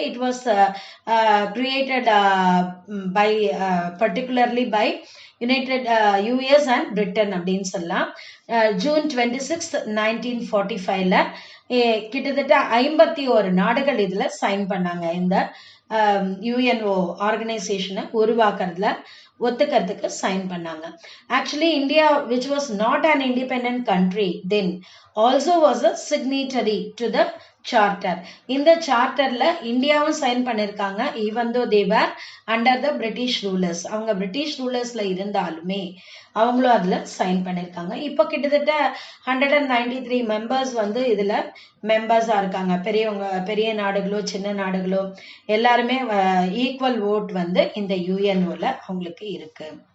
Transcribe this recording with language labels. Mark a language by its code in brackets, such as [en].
[en] it was created by particularly by United US and Britain [ta] அப்படின்னு சொல்லலாம். June 26, 1945ல கிட்டத்தட்ட 51 நாடுகள் இதுல சைன் பண்ணாங்க. இந்த யுஎன்ஓ ஆர்கனைசேஷனை உருவாக்குறதுல ஒத்துக்கிறதுக்கு சைன் பண்ணாங்க. [en] Actually India, which was not an independent country then, also was a signatory to the charter. [ta] இந்த சார்ட்டர்ல இந்தியாவும் சைன் பண்ணிருக்காங்க, [en] Even though they were under the British rulers. [ta] அவங்க பிரிட்டிஷ் ரூலர்ஸ்ல இருந்தாலுமே அவங்களும் அதுல சைன் பண்ணிருக்காங்க. இப்போ கிட்டத்தட்ட 193 மெம்பர்ஸ் வந்து இதுல மெம்பர்ஸா இருக்காங்க. பெரிய நாடுகளோ சின்ன நாடுகளோ எல்லாருமே ஈக்குவல் ஓட் வந்து இந்த யுஎன்ஓல அவங்களுக்கு இருக்கு.